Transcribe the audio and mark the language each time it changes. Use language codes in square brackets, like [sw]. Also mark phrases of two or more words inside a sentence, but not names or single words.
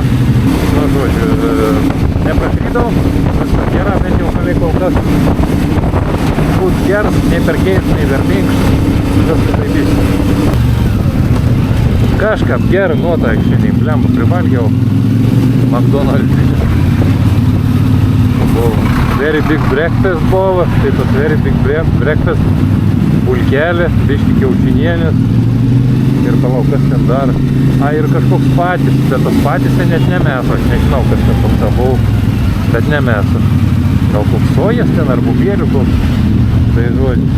[lt] Nu, žodžiu, neprakrydau, viskas gera, bent jau kol kas. Būt geras, nei per keist, nei per minkštas. Viskas taip visi. Kažką gerą nuotaiką šiandien, blemba, privalgiau McDonald's. Buvo [en] very big breakfast [lt] buvo, tai tas [en] very big breakfast, [lt] bulkelė, biški kiaušinienės ir palauk, kas ten dar. Ir kažkoks patys, bet tas patys net ne mėsa, aš nežinau, kas ten toks buvo, bet ne mėsa. Gal koks sojas ten ar bubėlių koks. Tai žodžiu.